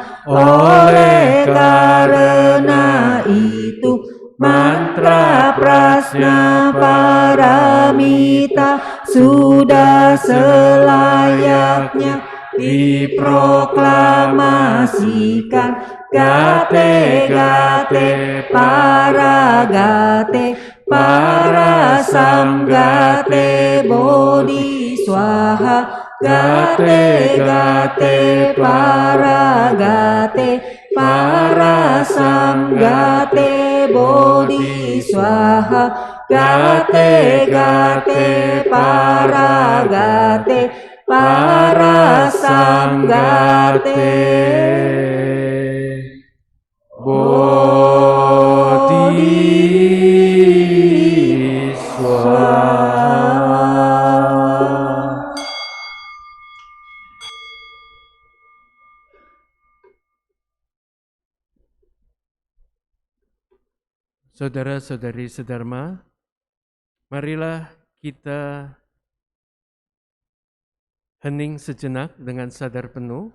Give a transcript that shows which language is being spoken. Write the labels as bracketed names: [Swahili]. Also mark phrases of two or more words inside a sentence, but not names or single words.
[Indonesian] Oleh karena itu mantra prasna paramita sudah selayaknya diproklamasikan. [Sanskrit] Gate gate para gate para samgate bodhi swaha. Gate gate para samgate bodhi swaha. Gate gate para samgate bodhi swaha. [Indonesian] Saudara-saudari sedharma, marilah kita hening sejenak dengan sadar penuh.